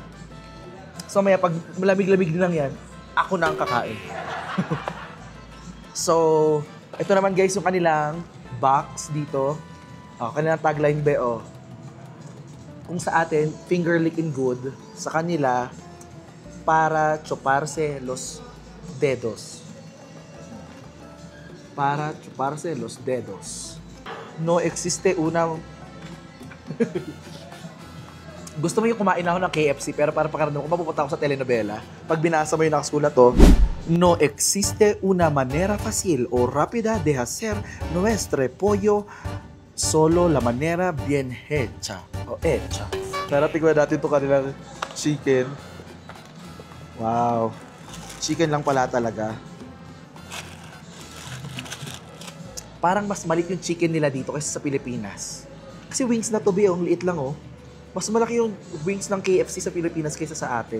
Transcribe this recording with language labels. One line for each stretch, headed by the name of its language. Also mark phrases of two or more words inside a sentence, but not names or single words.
Filipino: So maya, pag malamig-lamig din lang yan, ako na ang kakain. So, ito naman guys, yung kanilang box dito. Kanilang tagline ba, kung sa atin,
English: finger licking good,
Filipino: sa kanila,
Spanish: para chuparse los dedos. Para chuparse los dedos. No existe una...
Filipino: Gusto mo yung kumain ako ng KFC, pero para pakaramdam ko, mapupunta ako sa telenovela. Pag binasa mo yung nakasulat to,
Spanish: no existe una manera fácil o rápida de hacer nuestro pollo, solo la manera bien hecha o hecha.
Filipino: Tara, tignan natin ito kanilang chicken. Wow. Chicken lang pala talaga. parang mas maliit yung chicken nila dito kaysa sa Pilipinas. Kasi wings na to, be, ang liit lang, oh. Mas malaki yung wings ng KFC sa Pilipinas kaysa sa atin.